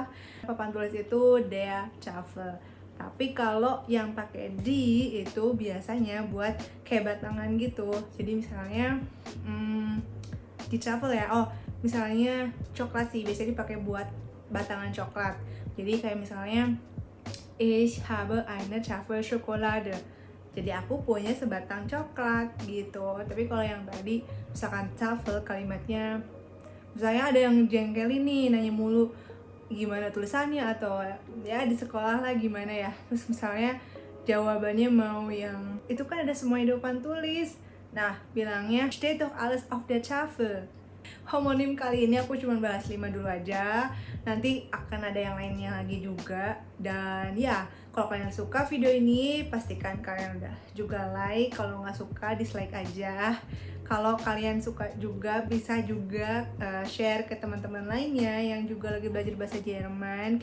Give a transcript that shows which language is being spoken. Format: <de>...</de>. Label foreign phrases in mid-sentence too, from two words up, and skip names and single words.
<id>Papan tulis itu</id> <de>der Tafel.</de> <id>Tapi kalau yang pakai di itu biasanya buat kayak batangan gitu. Jadi misalnya di travel ya, misalnya coklat sih biasanya dipakai buat batangan coklat. Jadi kayak misalnya</id> <de>ich habe eine Tafel Schokolade,</de> <id>jadi aku punya sebatang coklat gitu. Tapi kalau yang tadi misalkan tafel, kalimatnya misalnya ada yang jengkelin nih, nanya mulu gimana tulisannya, atau ya di sekolah lah gimana ya, terus misalnya jawabannya mau yang itu kan ada semua di depan tulis. Nah, bilangnya</id> <de>steht doch alles auf der Tafel.</de> <id>Homonim kali ini aku cuma bahas 5 dulu aja, nanti akan ada yang lainnya lagi juga. Dan ya, kalau kalian suka video ini pastikan kalian udah juga like, kalau nggak suka dislike aja. Kalau kalian suka juga bisa juga share ke teman-teman lainnya yang juga lagi belajar bahasa Jerman.</id>